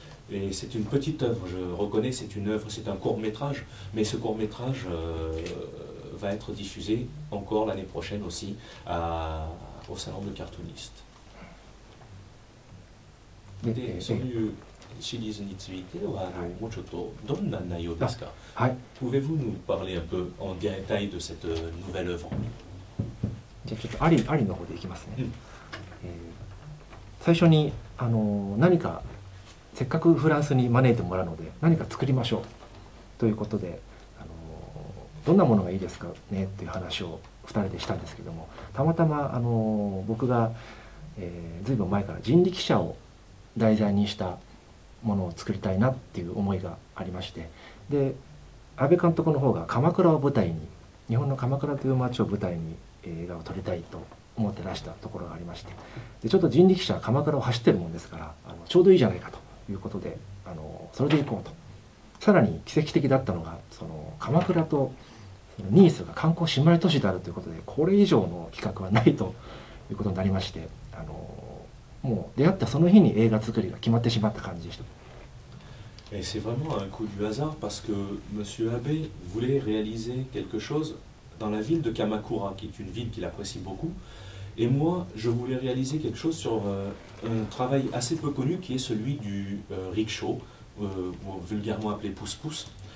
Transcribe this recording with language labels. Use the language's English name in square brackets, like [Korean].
[French] Et c'est une petite œuvre, je reconnais que c'est une œuvre, c'est un court-métrage, mais ce court-métrage va être diffusé encore l'année prochaine aussi au salon de cartoonistes. [Japanese] で、そういうシリーズについてはもうちょっとどんな内容ですか？はい。 [French] Pouvez-vous nous parler un peu en détail de cette nouvelle œuvre? [Japanese] じゃあちょっとありの方でいきますね。最初に何かせっかくフランスに招いてもらうので何か作りましょうということで、どんなものがいいですかねっていう話を2人でしたんですけども、たまたま僕が、ずいぶん前から人力車を題材にしたものを作りたいなっていう思いがありまして、で阿部監督の方が鎌倉を舞台に、日本の鎌倉という街を舞台に映画を撮りたいと思ってらしたところがありまして、でちょっと人力車鎌倉を走ってるもんですからちょうどいいじゃないかということでそれで行こうと。さらに奇跡的だったのが、その鎌倉とニースが観光姉妹都市であるということで、これ以上の企画はないということになりまして、もう出会ったその日に映画作りが決まってしまった感じでした。 [French] Et c'est vraiment un coup du hasard parce que Monsieur Abe voulait réaliser quelque chose dans la ville de Kamakura, qui est une ville qu'il apprécie beaucoup. Et moi, je voulais réaliser quelque chose sur un travail assez peu connu qui est celui du rickshaw, vulgairement appelé pousse-pousse.